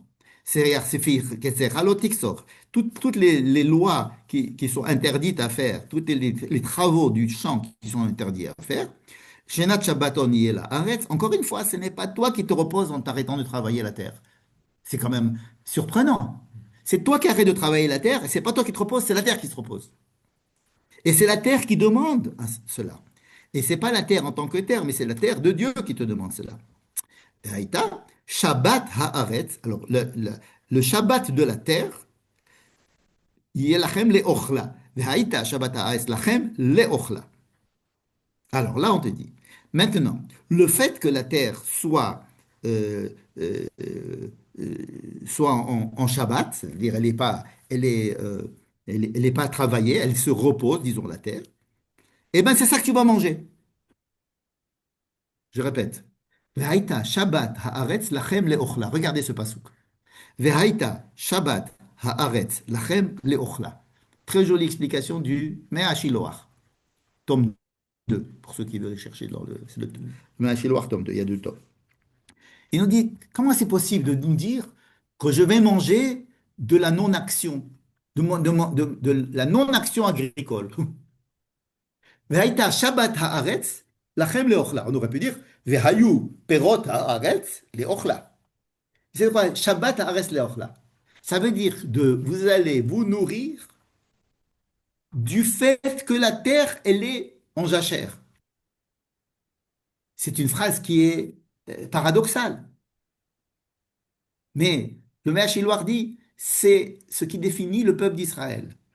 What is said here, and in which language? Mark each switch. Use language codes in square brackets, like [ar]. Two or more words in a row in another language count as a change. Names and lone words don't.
[fr] C'est-à-dire, toutes les lois qui sont interdites à faire, tous les travaux du champ qui sont interdits à faire, [he] שנת שבתון יהיה [fr] Arrête, encore une fois, ce n'est pas toi qui te reposes en t'arrêtant de travailler la terre. C'est quand même surprenant. C'est toi qui arrêtes de travailler la terre, et c'est pas toi qui te reposes, c'est la terre qui se repose. Et c'est la terre qui demande cela. Et c'est pas la terre en tant que terre, mais c'est la terre de Dieu qui te demande cela. [he] היתה, שבת הארץ. [fr] Alors, le Shabbat de la terre, [he] לכם לאכלה. היתה, שבת הארץ לכם לאכלה. [fr] Alors là, on te dit, maintenant, le fait que la terre euh, euh, soit en Shabbat, c'est-à-dire elle est pas travaillée, elle se repose, disons, la terre, eh bien, c'est ça que tu vas manger. Je répète. [he] והיתה שבת הארץ לכם לאכלה. [fr] Regardez ce passouk. [he] והיתה שבת הארץ לכם לאכלה. [fr] Très jolie explication du Mea Shiloach, tome 2, pour ceux qui veulent chercher dans c'est le Mea Shiloach, tome 2, il y a 2 tomes. Il nous dit, comment c'est possible de nous dire que je vais manger de la non-action, de la non-action agricole? [he] והיתה שבת הארץ לכם לאכלה. [fr] On aurait pu dire, [he] והיו פרות הארץ לאכלה. [fr] C'est quoi? [he] שבת הארץ לאכלה. [fr] Ça veut dire vous allez vous nourrir du fait que la terre, elle est en jachère. C'est une phrase qui est paradoxale. Mais le Mea Shiloach dit, c'est ce qui définit le peuple d'Israël.